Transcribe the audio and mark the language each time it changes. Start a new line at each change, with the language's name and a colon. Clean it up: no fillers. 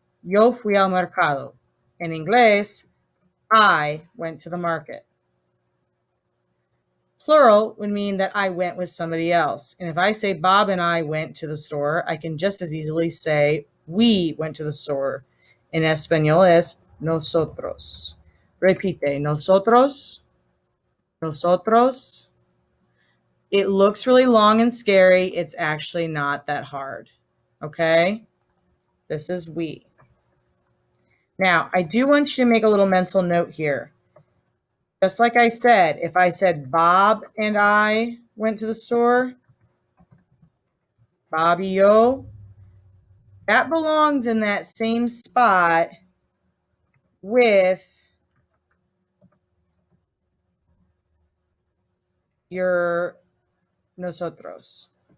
Spanish: Yo fui al mercado.
English: In English, I went to the market. Plural would mean that I went with somebody else. And if I say Bob and I went to the store, I can just as easily say we went to the store. In Espanol
Spanish: es nosotros. Repite, nosotros, nosotros.
English: It looks really long and scary. It's actually not that hard. Okay? This is we. Now, I do want you to make a little mental note here. Just like I said, if I said Bob and I went to the store,
Spanish: Bobby yo,
English: that belongs in that same spot with your nosotros.